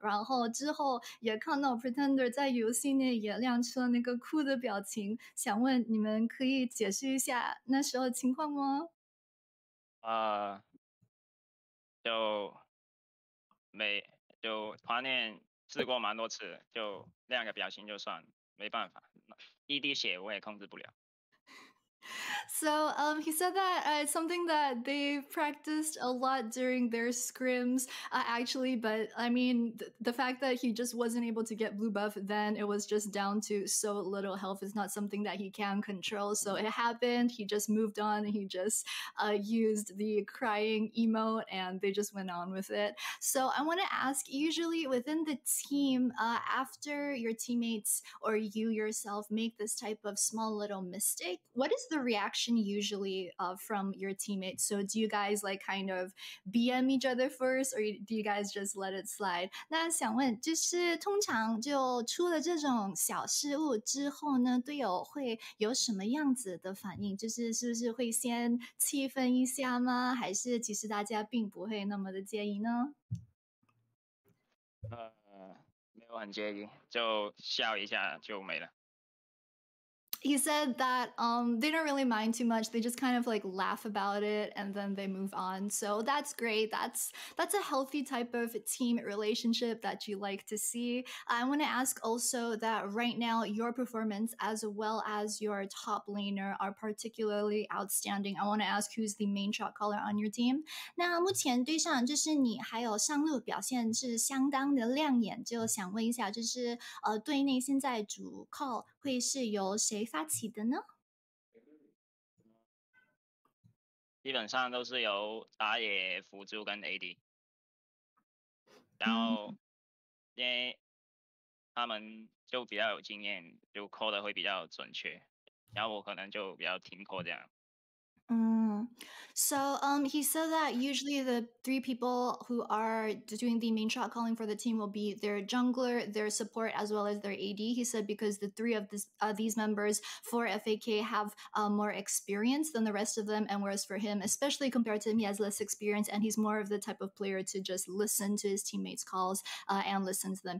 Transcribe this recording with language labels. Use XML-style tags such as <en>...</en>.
<zh>然后之后也看到 Pretender 在游戏内也亮出了那个哭的表情，想问你们可以解释一下那时候的情况吗？就团练试过蛮多次，就亮个表情就算，没办法，一滴血我也控制不了。</zh> <en>So he said that it's something that they practiced a lot during their scrims, actually. But I mean, the fact that he just wasn't able to get blue buff, then it was just down to so little health. Is not something that he can control. So it happened. He just moved on. He just used the crying emote, and they just went on with it. So I want to ask, usually within the team, after your teammates or you yourself make this type of small little mistake, what is the reaction usually from your teammates? So do you guys like kind of BM each other first, or do you guys just let it slide?</en> <zh>那想问，就是通常就出了这种小失误之后呢，队友会有什么样子的反应？就是是不是会先气愤一下吗？还是其实大家并不会那么的介意呢？没有很介意，就笑一下就没了。</zh> <en>He said that they don't really mind too much. They just kind of like laugh about it and then they move on. So that's great. That's a healthy type of team relationship that you like to see. I want to ask also that right now your performance as well as your top laner are particularly outstanding. I want to ask who's the main shot caller on your team.</en> <zh>那目前队上就是你还有上路表现是相当的亮眼，就想问一下，就是队内现在主 call 会是由谁发起的呢？基本上都是由打野辅助跟 AD， 然后因为他们就比较有经验，就 call 的会比较准确，然后我可能就比较听 call 这样。</zh> <en>So he said that usually the 3 people who are doing the main shot calling for the team will be their jungler, their support, as well as their AD. He said because the 3 of these members for FAK have more experience than the rest of them, and whereas for him, especially compared to him, he has less experience, and he's more of the type of player to just listen to his teammates' calls and listen to them.</en>